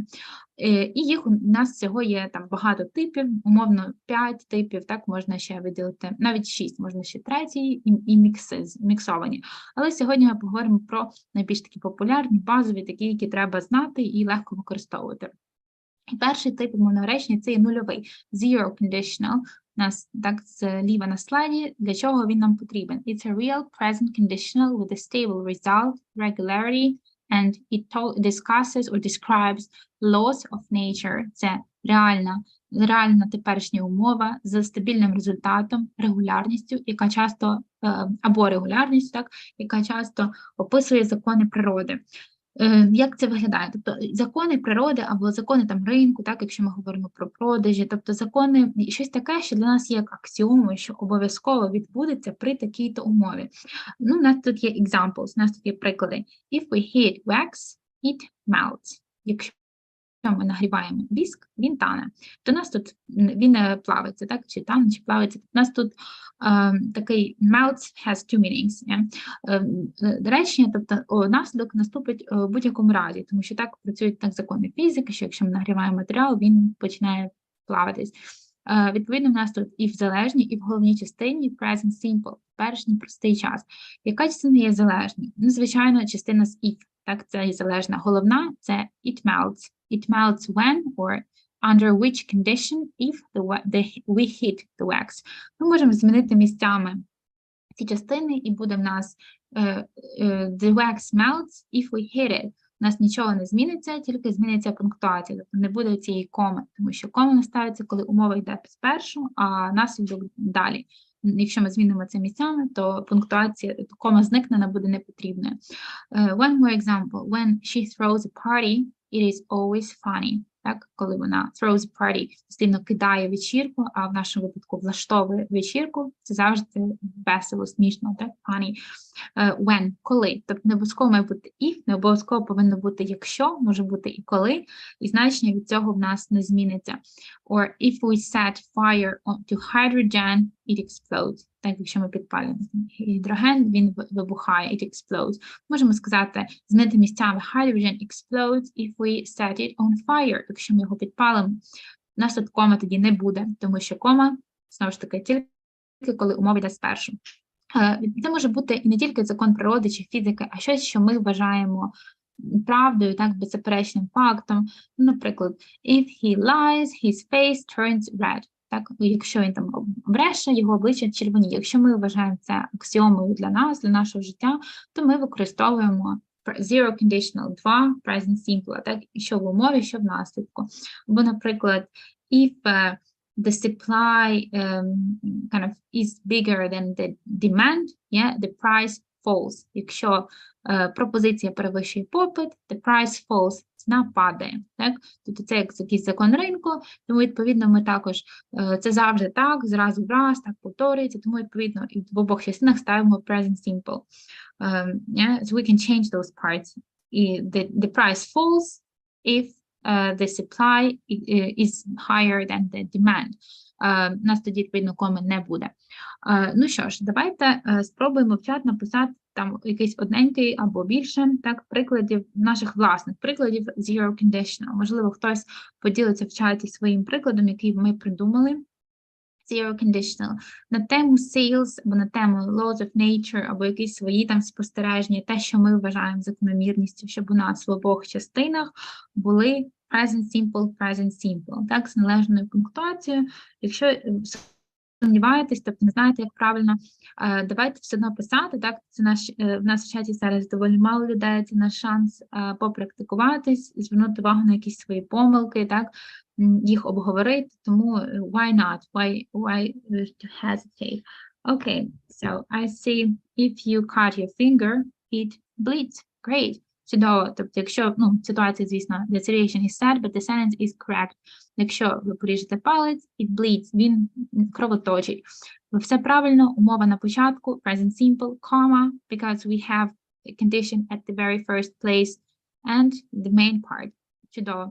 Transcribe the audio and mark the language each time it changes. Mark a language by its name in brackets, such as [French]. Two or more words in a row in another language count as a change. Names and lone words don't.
[Ukrainian] І їх у нас всього є там багато типів, умовно 5 типів, так, можна ще виділити, навіть 6, можна ще 3 і міксовані. Але сьогодні ми поговоримо про найбільш такі популярні, базові, такі, які треба знати і легко використовувати. І перший тип умовного речення – це є нульовий, [English] zero conditional, [Ukrainian] у нас так зліва на слайді, для чого він нам потрібен. [English] It's a real present conditional with a stable result, regularity, and it discusses or describes laws of nature. [Ukrainian] Це реальна теперішня умова з стабільним результатом, регулярністю, яка часто, або регулярністю, так, яка часто описує закони природи. Як це виглядає? Тобто закони природи або закони там ринку, так, якщо ми говоримо про продажі, тобто закони, щось таке, що для нас є як аксіомою, що обов'язково відбудеться при такій-то умові. Ну, у нас тут є examples, у нас тут є приклади. [English] If we heat wax, it melts. [Ukrainian] Якщо ми нагріваємо віск, він тане. То у нас тут він плавиться, так? Чи тане, чи плавиться. У нас тут такий [English] melts has two meanings. [Ukrainian] Речення, тобто наслідок наступить у будь-якому разі, тому що так працюють так закони фізики, що якщо ми нагріваємо матеріал, він починає плаватись. Відповідно, у нас тут і в залежній, і в головній частині [English] present simple, [Ukrainian] теперішній простий час. Яка частина є залежною? Ну, звичайно, частина з if, так, це є залежна. Головна – це [English] it melts. It melts when or under which condition if we heat the wax. [Ukrainian] Ми можемо змінити місцями ці частини, і буде в нас [English] the wax melts if we heat it. [Ukrainian] У нас нічого не зміниться, тільки зміниться пунктуація. Тобто не буде цієї коми, тому що кома не ставиться, коли умова йде спершу, а наслідок далі. Якщо ми змінимо це місцями, то пунктуація, кома зникне, вона буде непотрібною. [English] One more example. When she throws a party, it is always funny. [Ukrainian] так, коли вона [English] throws a party, [Ukrainian] постійно кидає вечірку, а в нашому випадку влаштовує вечірку, це завжди весело, смішно, так, [English] funny. When, [Ukrainian] коли, тобто не обов'язково має бути if, не обов'язково повинно бути якщо, може бути і коли, і значення від цього в нас не зміниться. [English] Or if we set fire to hydrogen, it explodes. [Ukrainian] Так, якщо ми підпалюємо гідроген, він вибухає, [English] it explodes. [Ukrainian] Можемо сказати, змінити місцями [English] hydrogen explodes if we set it on fire. [Ukrainian] Якщо ми його підпалимо, у нас тут кома тоді не буде, тому що кома, знову ж таки, тільки коли умова йде спершу. Це може бути і не тільки закон природи чи фізики, а щось, що ми вважаємо правдою, так, беззаперечним фактом. Наприклад, [English] if he lies, his face turns red. [Ukrainian] Так, якщо він там бреше, його обличчя червоніє. Якщо ми вважаємо це аксіомою для нас, для нашого життя, то ми використовуємо [English] zero conditional, [Ukrainian] 2 [English] present simple, [Ukrainian] так, що в умові, що в наслідку. Або, наприклад, [English] if the supply kind of is bigger than the demand, yeah, the price falls. [Ukrainian] Якщо пропозиція перевищує попит, [English] the price falls, [Ukrainian] ціна падає. Так? Тобто це як якийсь закон ринку, тому, відповідно, ми також, це завжди так, зразу в раз, так повторюється, тому, відповідно, і в обох частинах ставимо [English] present simple. [Ukrainian] Yeah? [English] So we can change those parts. І the price falls if the supply is higher than the demand. [Ukrainian] У нас тоді, відповідно, коми не буде. Ну що ж, давайте спробуємо в чат написати там якийсь одненький або більше, так, прикладів, наших власних прикладів [English] zero conditional. [Ukrainian] Можливо, хтось поділиться в чаті своїм прикладом, який ми придумали. [English] Zero conditional. [Ukrainian] На тему sales, або на тему [English] laws of nature, [Ukrainian] або якісь свої там спостереження, те, що ми вважаємо закономірністю, щоб у нас в обох частинах були [English] present simple, [Ukrainian] так, з належною пунктуацією. Якщо сумніваєтесь, тобто не знаєте, як правильно, давайте все одно писати, так, це в нас в чаті зараз доволі мало людей, це наш шанс попрактикуватись, звернути увагу на якісь свої помилки, так, їх обговорити, тому [English] why not, why to hesitate. Okay, so I see if you cut your finger, it bleeds. Great. [Ukrainian] Чудово, тобто, якщо, ситуація, звісно, [English] the situation is sad, but the sentence is correct. [Ukrainian] Якщо ви поріжете палець, [English] it bleeds, [Ukrainian] він кровоточить. Все правильно, умова на початку, [English] present simple, comma, because we have a condition at the very first place, and the main part. [Ukrainian] Чудово.